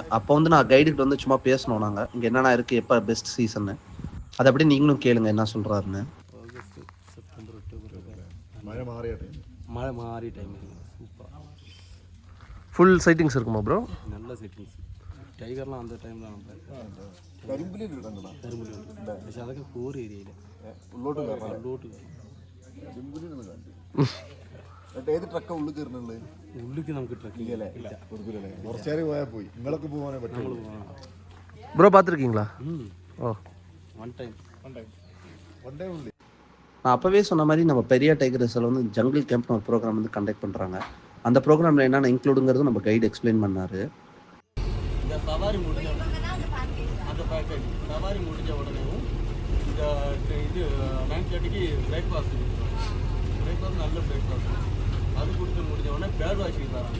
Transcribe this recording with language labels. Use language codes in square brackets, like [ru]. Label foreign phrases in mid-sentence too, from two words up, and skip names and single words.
[ta] அப்போ வந்து நான் கைடுகிட்ட வந்து சும்மா பேசணும் நாங்க. இங்க என்னென்ன இருக்கு, எப்ப பெஸ்ட் சீசன்னு. அதை அப்படியே நீங்களும் கேளுங்க என்ன சொல்றாருன்னு. ஆகஸ்ட், செப்டம்பர், அக்டோபர் மழை மாறிய [en] time super. full sightings [ta] இருக்குமா ப்ரோ? நல்ல செட்டிங்ஸ். டைகர்லாம் அந்த டைம் தான் [ml] പക്ഷെ അതൊക്കെ കോർ ഏരിയയിൽ ഉള്ളോട്ട് ഏത് ട്രക്കാ ഉള്ളിൽ കയറുന്നുള്ളത്? ഉള്ളിക്ക് നമുക്ക് ട്രക്കിംഗ് ഇല്ല, കുറച്ചേരം പോയാൽ പോയി. നിങ്ങളൊക്കെ പോകാനേ പറ്റുള്ളൂ. [ta] ப்ரோ பார்த்துருக்கீங்களா? ஓ [en] one time [ta] உண்டு. நான் அப்போவே சொன்ன மாதிரி நம்ம பெரிய டைகர் ரிசர்வ்ல வந்து ஜங்கிள் கேம்ப்னு ஒரு ப்ரோக்ராம் வந்து கண்டக்ட் பண்ணுறாங்க. அந்த ப்ரோக்ராமில் என்னென்ன இன்க்ளூடுங்கிறது நம்ம [en] guide explain [ta] பண்ணார். இந்த சவாரி முடிஞ்ச அந்த பேக்கேஜ் சவாரி முடிஞ்ச உடனேவும் இந்த இது 9:30க்கு பிரேக்ஃபாஸ்ட் நல்ல பிரேக்ஃபாஸ்ட் அது கொடுத்து முடிஞ்ச உடனே [en] bird watching [ta] தராங்க.